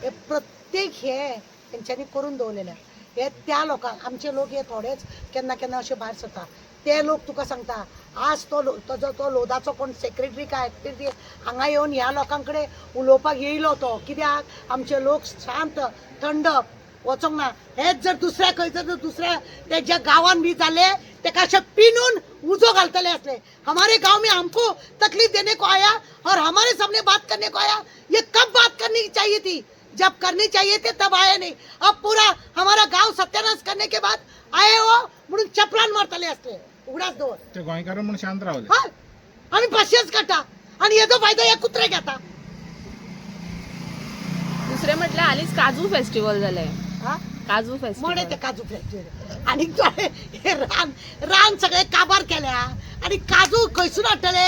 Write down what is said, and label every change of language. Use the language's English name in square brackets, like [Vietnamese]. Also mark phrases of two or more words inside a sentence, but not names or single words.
[Konkani] हे प्रत्येक हे तेंच्यांनी करून दवरलेले. हे त्या लोकांक, आमचे लोक हे थोडेच केन्ना केन्ना अशे भायर सरता, ते लोक तुका सांगता, आज तो लोधाचो कोण सेक्रेटरी काय एक्टिव्हिटी हांगा येवन ह्या लोकां कडेन उलोवपाक येयलो तो, कित्याक आमचे लोक शांत थंड वचोंक ना. हेच जर दुसऱ्या खंयचं जर दुसऱ्या तेज्या गांवान बी जाले, तेका अशें पिनून उजो घालतले असले. [Hindi] हमारे गांव में हमको तकलीफ देने को आया और हमारे सामने बात करने को आया, ये कब बात करनी चाहिए थी? जब करनी चाहिए थे तब आए नहीं. अब पूरा हमारा गांव सत्यानाश करने के बाद आए हो [Konkani] म्हणून चपलान मारतले असले. उगडास दवर ते गोंयकार म्हणून शांत रावले, आम्ही पाचशेच काडटा, आणि हेजो फायदो हे कुत्रे घेता. दुसरे म्हटलं आलीच काजू फेस्टिवल झालंय, काजू मोडे फेस्टिवल, ते काजू फेस्टिवल, आणि हे रान सगळे काबार केल्या, आणि काजू खंयसून हाडटले?